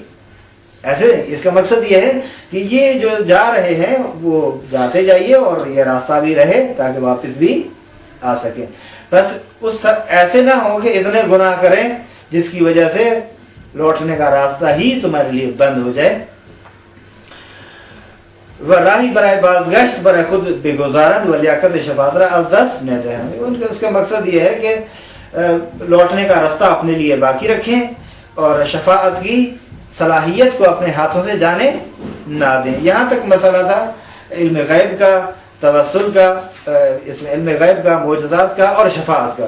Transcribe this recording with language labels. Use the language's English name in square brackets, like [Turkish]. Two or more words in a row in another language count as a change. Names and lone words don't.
[Urdu] ایسے اس کا مقصد یہ ہے کہ یہ جو جا رہے ہیں وہ جاتے جائیے اور یہ راستہ بھی رہے تاکہ واپس بھی آ سکیں۔ بس ایسے نہ ہو کہ اتنے گناہ کریں جس کی وجہ سے لوٹنے کا راستہ ہی تمہارے لیے بند ہو جائے۔ [Persian] و راہی برائے بازگشت برائے خود بگزارند و لیاقت شفاعت را از دست نہ دہند، [Urdu] اس کا مقصد یہ ہے کہ لوٹنے کا راستہ اپنے لیے باقی رکھیں اور شفاعت کی صلاحیت کو اپنے ہاتھوں سے جانے نہ دیں۔ یہاں تک مسئلہ تھا علم غیب کا، توسل کا، اس میں علم غیب کا، معجزات کا اور شفاعت کا۔